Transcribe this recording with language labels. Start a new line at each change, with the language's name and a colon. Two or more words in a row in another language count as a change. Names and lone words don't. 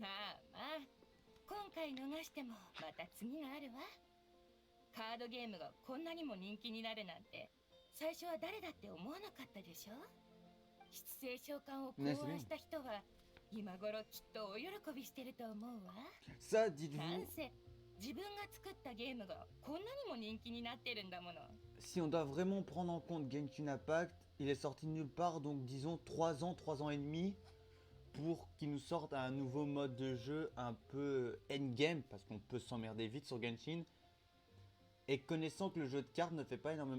Japanese: まあまあ、今回逃してもまた次があるわ。カードゲームがこんなにも人気になるなんて最初は誰だって思わなかったでしょ。七星召喚を考案した人は今頃きっとお喜びしてると思うわ。
French: Ça,
Japanese: なん
French: dites-vous,
Japanese: せ自分が作ったゲームがこんなにも人気になってるんだもの。
French: si on doit vraiment prendre en compte Genshin Impact, il est sorti de nulle part, donc disons 3 ans, 3 ans et demi, pour qu'ils nous sortent un nouveau mode de jeu un peu endgame, parce qu'on peut s'emmerder vite sur Genshin. Et connaissant que le jeu de cartes ne fait pas énormément...